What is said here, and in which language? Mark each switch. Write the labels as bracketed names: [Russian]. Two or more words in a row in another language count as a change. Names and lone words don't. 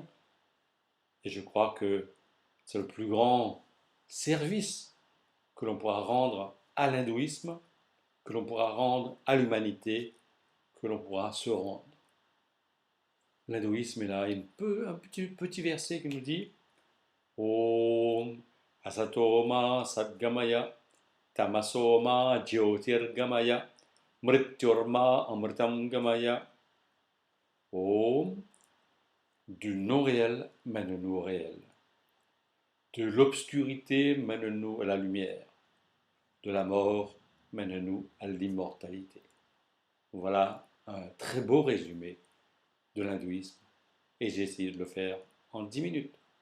[French] Et je crois que c'est le plus grand service que l'on pourra rendre à l'hindouisme, que l'on pourra rendre à l'humanité, que l'on pourra se rendre. L'hindouisme est là, il y a un petit verset qui nous dit [Sanskrit] ॐ असतोमा सद्गमय तमसोमा ज्योतिर्गमय मृत्योर्मा अमृतं गमय. [French] Om, du non-réel mène-nous au réel. De l'obscurité mène-nous à la lumière. De la mort mène-nous à l'immortalité. Voilà un très beau résumé de l'hindouisme et j'ai essayé de le faire en 10 minutes.